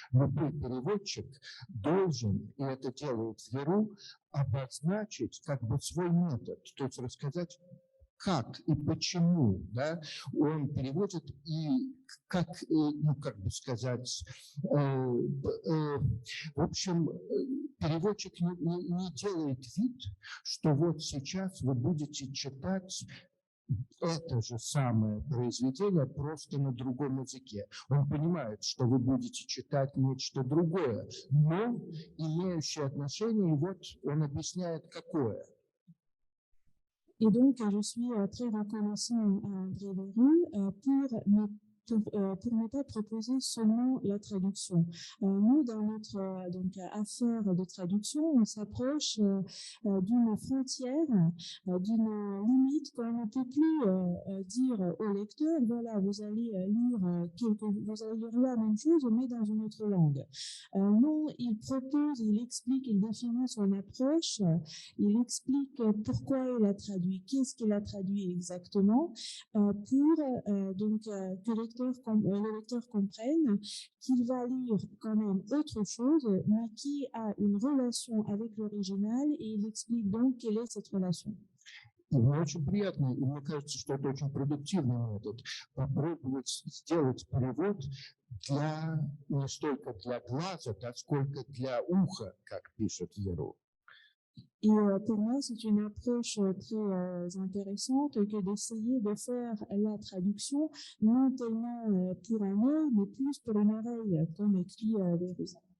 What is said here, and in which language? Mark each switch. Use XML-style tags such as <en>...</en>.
<ru>Любой переводчик должен, и это делает Веру, обозначить как бы свой метод, то есть рассказать, как и почему, да, он переводит и как, ну, как бы сказать, в общем, переводчик не делает вид, что вот сейчас вы будете читать это же самое произведение просто на другом языке. Он понимает, что вы будете читать нечто другое, но имеющее отношение, и вот он объясняет, какое.</ru> <fr>Et donc, je suis très reconnaissant à André Verru pour ne pas proposer seulement la traduction. Nous, dans notre donc, affaire de traduction, on s'approche d'une frontière, d'une limite qu'on ne peut plus dire au lecteur, voilà, vous allez lire la même chose, mais dans une autre langue. Non, il propose, il explique, il définit son approche, il explique pourquoi il a traduit, qu'est-ce qu'il a traduit exactement, pour donc que les le lecteur comprenne qu'il va lire quand même autre chose, mais qui a une relation avec l'original, et il explique donc quelle est cette relation.</fr> <ru>И мне очень приятно, и мне кажется, что это очень продуктивный метод. Попробовать сделать перевод не столько для глаза, сколько для уха, как пишет Веру.</ru> <fr>Et pour moi, c'est une approche très intéressante que d'essayer de faire la traduction, non tellement pour un œil, mais plus pour une oreille, comme écrit Verus.</fr>